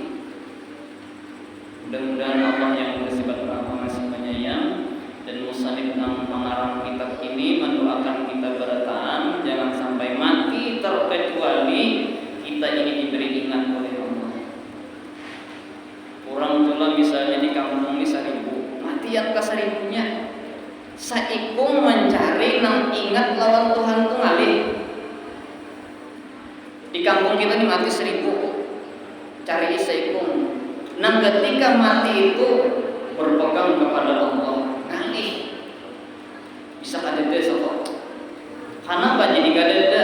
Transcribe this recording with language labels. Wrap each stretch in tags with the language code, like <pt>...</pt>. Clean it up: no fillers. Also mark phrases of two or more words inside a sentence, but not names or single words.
<id>Mudah-mudahan Allah yang bersifat Maha Masih Penyayang dan musannif nang pengarang kitab ini mendoakan kita bertahan jangan sampai mati terkecuali kita ini diberi ingat oleh Allah.</id> <bjn>Orang tua misalnya di kampung ini 1000, mati yang ke 1000-nya saikung mencari nang ingat lawan Tuhan tu ngalih. Di kampung kita ini mati 1000, cari saikung. Nang ketika mati itu berpegang kepada Allah. Bisa kadeda sok. Kenapa jadi kadeda?</bjn>